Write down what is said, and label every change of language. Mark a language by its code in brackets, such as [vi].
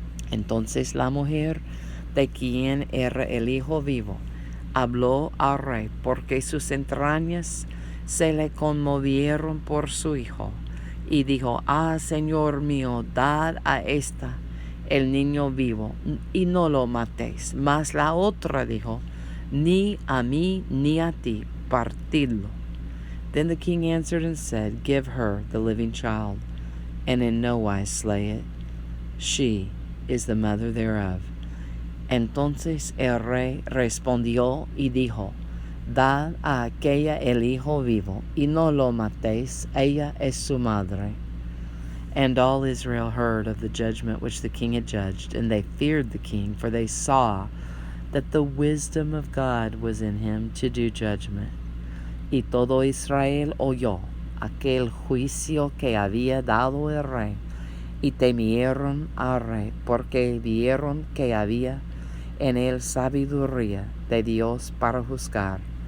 [es] Entonces la mujer de quien era el hijo vivo habló al rey, porque sus entrañas se le conmovieron por su hijo, y dijo, Señor mío, dad a esta el niño vivo, y no lo matéis. Mas la otra dijo, Ni a mí ni a ti, partidlo. [en] Then the king answered and said, Give her the living child, and in no wise slay it. She is the mother thereof. [es] Entonces el rey respondió y dijo, Dad a aquella el hijo vivo, y no lo matéis, ella es su madre. [en] And all Israel heard of the judgment which the king had judged, and they feared the king, for they saw that the wisdom of God was in him to do judgment. [es] Y todo Israel oyó aquel juicio que había dado el rey, y temieron al rey, porque vieron que había en él sabiduría de Dios para juzgar.